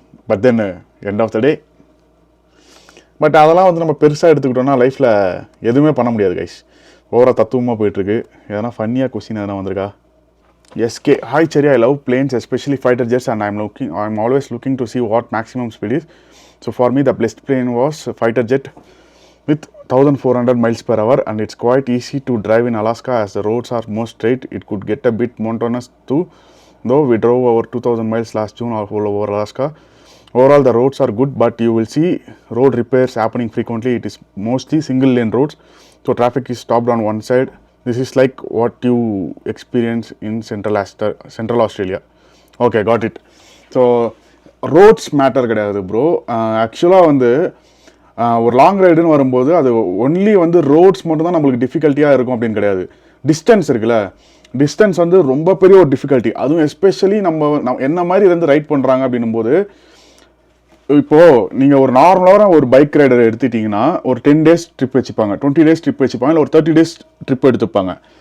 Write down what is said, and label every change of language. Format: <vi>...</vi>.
<en>but then end of the day</en> <ta>but அதெல்லாம் வந்து நம்ம பெருசாக எடுத்துக்கிட்டோம்னா லைஃப்பில் எதுவுமே பண்ண முடியாது கைஸ். ஓவராக தத்துவமாக போயிட்டுருக்கு. எதனா ஃபன்னியாக கொஸ்டின் எதனா வந்திருக்கா? எஸ்கே ஹாய் சரி,</ta> <en>I love planes especially fighter jets and I'm always looking to see what maximum speed is. So for me the best plane was fighter jet with 1400 miles per hour and it's quite easy to drive in Alaska as the roads are more straight. It could get a bit monotonous too, though we drove over 2000 miles last June all over Alaska. Overall the roads are good, but you will see road repairs happening frequently. It is mostly single lane roads, so traffic is stopped on one side. This is like what you experience in Central Australia. Okay, got it.</en> <ta>So roads matter கிடையாது bro. ஆக்சுவலாக வந்து ஒரு long ரைடுன்னு வரும்போது அது only வந்து roads மட்டும் தான் நம்மளுக்கு டிஃபிகல்ட்டியாக இருக்கும் அப்படின்னு கிடையாது. டிஸ்டன்ஸ் இருக்குல்ல, டிஸ்டன்ஸ் வந்து ரொம்ப பெரிய ஒரு டிஃபிகல்ட்டி. அதுவும் எஸ்பெஷலி நம்ம என்ன மாதிரி இருந்து ரைட் பண்ணுறாங்க அப்படின்னும்போது, இப்போது நீங்கள் ஒரு நார்மலான ஒரு பைக் ரைடர் எடுத்துட்டிங்கன்னா ஒரு 10 days ட்ரிப் வச்சுப்பாங்க, 20 days ட்ரிப் வச்சுப்பாங்க, இல்லை ஒரு 30 days ட்ரிப் எடுத்துப்பாங்க.</ta>